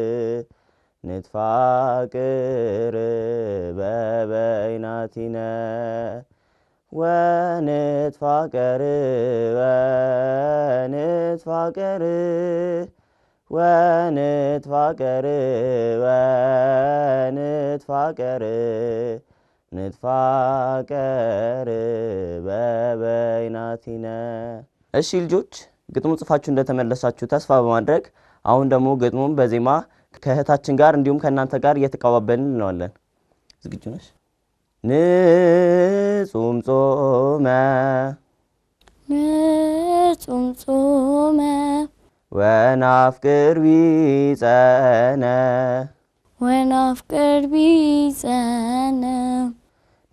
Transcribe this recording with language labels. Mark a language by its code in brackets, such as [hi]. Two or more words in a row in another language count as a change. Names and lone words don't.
[gez] ንትፋቀር በበይናቲነ ወንትፋቀር ወንትፋቀር ወንትፋቀር ወንትፋቀር ንትፋቀር [am] በበይናቲነ። እሺ ልጆች ግጥሙን ጽፋችሁ እንደተመለሳችሁ ተስፋ በማድረግ አሁን ደግሞ ግጥሙን በዜማ ከእህታችን ጋር እንዲሁም ከእናንተ ጋር እየተቀባበልን እንለዋለን። ዝግጁ ነሽ? [gez] ንጹም ጾመ ንጹም ጾመ ወናፍቅር ቢጸነ ወናፍቅር ቢጸነ